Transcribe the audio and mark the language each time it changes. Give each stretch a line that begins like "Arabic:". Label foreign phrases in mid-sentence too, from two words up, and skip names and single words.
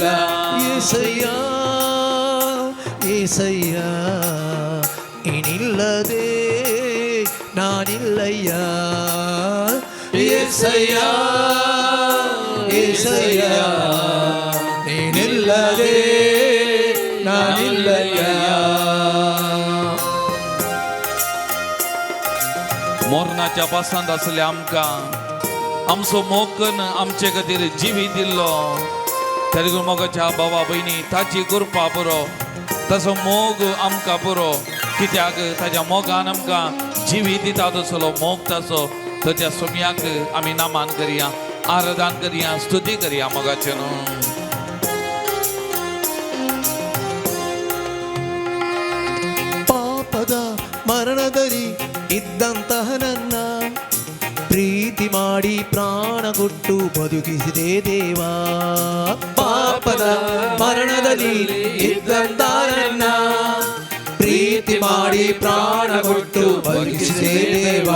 Kannada: ಏಸಯ್ಯ ಏಸಯ್ಯ, ನೀನಿಲ್ಲದೆ ನಾನಿಲ್ಲಯ್ಯ. ಏಸಯ್ಯ ಏಸಯ್ಯ, ನೀನಿಲ್ಲದೆ ನಾನಿಲ್ಲಯ್ಯ.
Konkani: मोरणाच्या पासांत असले आमकां आमचो मोगन आमचे खातीर जिवी दिल्लो. तेलुगू मोगाच्या भावा भयणी ताची कृपा पुरो, ताचो मोग आमकां पुरो. कित्याक ताच्या मोगान आमकां जिवी दिता तसलो मोग ताचो. तर त्या सोम्याक आमी नामान करया, आराधना करया, स्तुती करया मोगाचे न्हू.
Kannada: ಪಾಪದ ಮರಣದಲ್ಲಿ ಇದ್ದಂತಹ ನನ್ನ ಪ್ರೀತಿ ಮಾಡಿ ಪ್ರಾಣ ಕೊಟ್ಟು ಬದುಕಿಸಿದೆ ದೇವಾ. ಪಾಪದ ಮರಣದಲ್ಲಿ ಇದ್ದಂತಹ ನನ್ನ ಪ್ರೀತಿ ಮಾಡಿ ಪ್ರಾಣ ಕೊಟ್ಟು ಬದುಕಿಸಿದೆ ದೇವಾ.